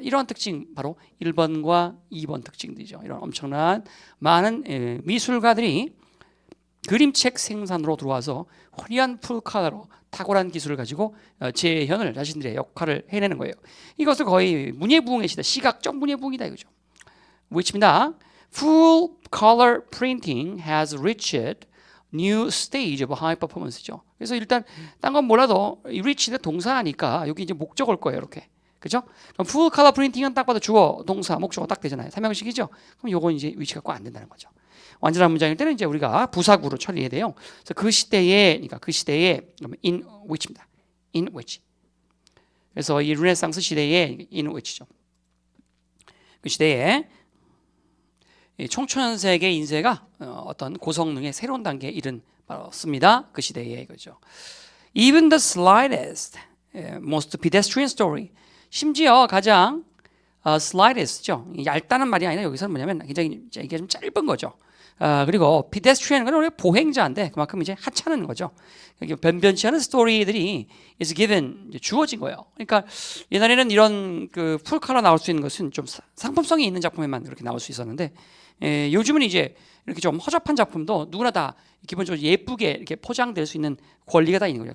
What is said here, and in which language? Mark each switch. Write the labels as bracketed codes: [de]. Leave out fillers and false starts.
[ko] 이러한 특징 바로 1번과 2번 특징들이죠. 이런 엄청난 많은 미술가들이 그림책 생산으로 들어와서 화려한 풀컬러로 탁월한 기술을 가지고 재현을 자신들의 역할을 해내는 거예요. 이것을 거의 문예부흥의 시대, 시각적 문예부흥이다 이거죠. which입니다. [en] Full color printing has reached new stage of high performance죠. [ko] 그래서 일단 딴 건 몰라도 reach는 동사니까 여기 이제 목적어일 거예요, 이렇게. 그죠? 그럼 full color printing은 딱 봐도 주어, 동사, 목적어 딱 되잖아요. 삼형식이죠. 그럼 요건 이제 위치가 꼭 안 된다는 거죠. 완전한 문장일 때는 이제 우리가 부사구로 처리해야 돼요. 그래서 그 시대에 [en] in which [ko] 입니다. [en] in which. [ko] 그래서 이 르네상스 시대에 [en] in which [ko] 죠. 그 시대에 총천색의 인쇄가 어떤 고성능의 새로운 단계에 이른 바였습니다. 그 시대에 이거죠. [en] Even the slightest, most pedestrian story. [ko] 심지어 가장 slightest죠. 얇다는 말이 아니라 여기서는 뭐냐면 굉장히 이게 좀 짧은 거죠. 그리고 pedestrian은 원래 보행자인데 그만큼 이제 하찮은 거죠. 변변치 않은 스토리들이 [en] is given [ko] 주어진 거예요. 그러니까 옛날에는 이런 그 풀컬러 나올 수 있는 것은 좀 상품성이 있는 작품에만 그렇게 나올 수 있었는데 요즘은 이제 이렇게 좀 허접한 작품도 누구나 다 기본적으로 예쁘게 이렇게 포장될 수 있는 권리가 다 있는 거예요.